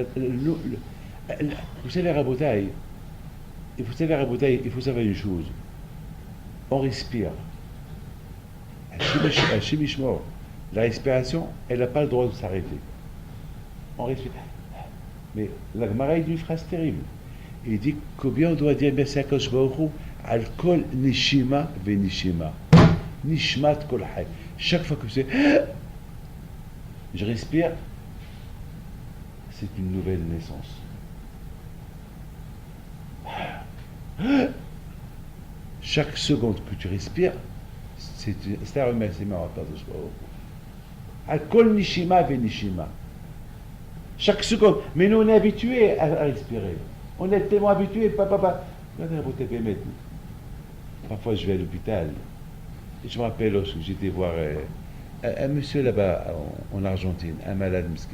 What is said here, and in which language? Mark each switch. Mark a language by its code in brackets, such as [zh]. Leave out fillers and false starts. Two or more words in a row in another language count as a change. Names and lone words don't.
[fr] Vous savez, Rabotai, il faut savoir une chose. On respire. À Shemishmor, la respiration, elle n'a pas le droit de s'arrêter. On respire. Mais la Gemara dit une phrase terrible. Il dit combien on doit dire merci à Kadosh Baruch Hu [he] על כל נשימה ונשימה. נשמת כל חי. [fr] Chaque fois que je respire, c'est une nouvelle naissance. Chaque seconde que tu respires, c'est un remerciement à Kadosh Baruch Hu. [he] על כל נשימה ונשימה. [fr] Chaque seconde. Mais nous, on est habitués à respirer. On est tellement habitués. Parfois, je vais à l'hôpital. Je me rappelle lorsque j'étais voir un monsieur là-bas en Argentine, un malade miskin.